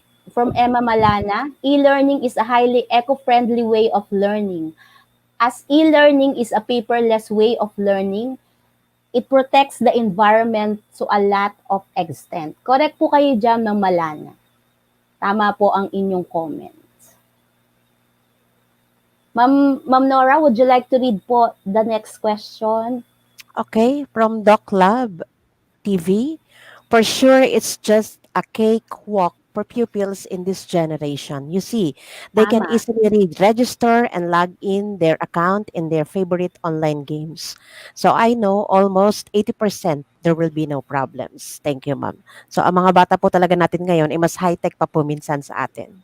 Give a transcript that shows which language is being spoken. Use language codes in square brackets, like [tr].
[en] from Emma Malana, e-learning is a highly eco-friendly way of learning. As e-learning is a paperless way of learning, it protects the environment to a lot of extent. [tl] Correct po kayo dyan, Ma'am Malana. Tama po ang inyong comment. [en] Ma'am Nora, would you like to read po the next question? Okay, from Doc Lab TV. For sure, it's just a cakewalk for pupils in this generation. You see, they can [tl] Tama. [en] easily register and log in their account in their favorite online games. So I know almost 80% there will be no problems. Thank you, ma'am. [tl] So ang mga bata po talaga natin ngayon ay mas high-tech pa po minsan sa atin.